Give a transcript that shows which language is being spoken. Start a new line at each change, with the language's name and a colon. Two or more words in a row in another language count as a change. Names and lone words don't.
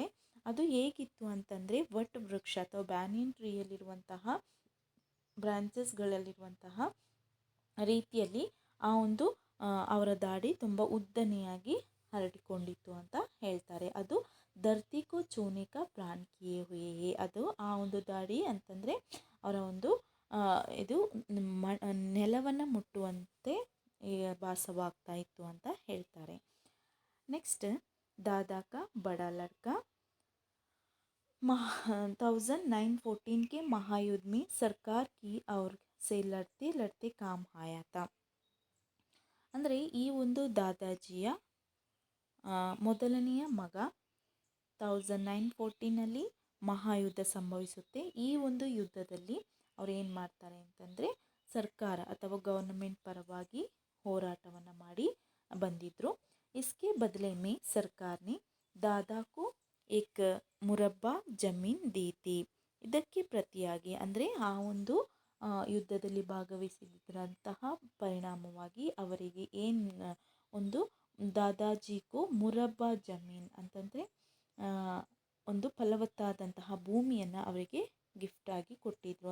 Kannada: ಅದು ಹೇಗಿತ್ತು ಅಂತಂದರೆ ವಟ್ ವೃಕ್ಷ ಅಥವಾ ಬ್ಯಾನಿಯನ್ ಟ್ರೀಯಲ್ಲಿರುವಂತಹ ಬ್ರಾಂಚಸ್ಗಳಲ್ಲಿರುವಂತಹ ರೀತಿಯಲ್ಲಿ ಆ ಒಂದು ಅವರ ದಾಡಿ ತುಂಬ ಉದ್ದನೆಯಾಗಿ ಹರಡಿಕೊಂಡಿತ್ತು ಅಂತ ಹೇಳ್ತಾರೆ. ಅದು
Hindi: धरतीको चूनिक प्राण किये हुये
Kannada: ಅದು ಆ ಒಂದು ದಾಡಿ ಅಂತಂದರೆ ಅವರ ಒಂದು ಇದು ನೆಲವನ್ನು ಮುಟ್ಟುವಂತೆ ಭಾಸವಾಗ್ತಾ ಇತ್ತು ಅಂತ ಹೇಳ್ತಾರೆ.
Hindi: ನೆಕ್ಸ್ಟ್ दादा का बड़ा लड़का 1914 के महायुद्ध में सरकार की और से लड़ते लड़ते काम आया था.
Kannada: ಅಂದರೆ ಈ ಒಂದು ದಾದಾಜಿಯ ಮೊದಲನೆಯ ಮಗ 1914ನಲ್ಲಿ ಮಹಾಯುದ್ಧ ಸಂಭವಿಸುತ್ತೆ. ಈ ಒಂದು ಯುದ್ಧದಲ್ಲಿ ಅವ್ರು ಏನು ಮಾಡ್ತಾರೆ ಅಂತಂದರೆ ಸರ್ಕಾರ ಅಥವಾ ಗೌರ್ನಮೆಂಟ್ ಪರವಾಗಿ ಹೋರಾಟವನ್ನು ಮಾಡಿ ಬಂದಿದ್ದರು.
Hindi: इसके बदले में सरकार ने दादा को एक मुरब्बा जमीन दी थी.
Kannada: ಇದಕ್ಕೆ ಪ್ರತಿಯಾಗಿ ಅಂದರೆ ಆ ಒಂದು ಯುದ್ಧದಲ್ಲಿ ಭಾಗವಹಿಸಿದ್ರಂತಹ ಪರಿಣಾಮವಾಗಿ ಅವರಿಗೆ ಒಂದು ದಾದಾಜಿಗೂ
Hindi: मुरब्बा जमीन
Kannada: ಅಂತಂದರೆ ಒಂದು ಫಲವತ್ತಾದಂತಹ ಭೂಮಿಯನ್ನು ಅವರಿಗೆ ಗಿಫ್ಟಾಗಿ ಕೊಟ್ಟಿದ್ರು.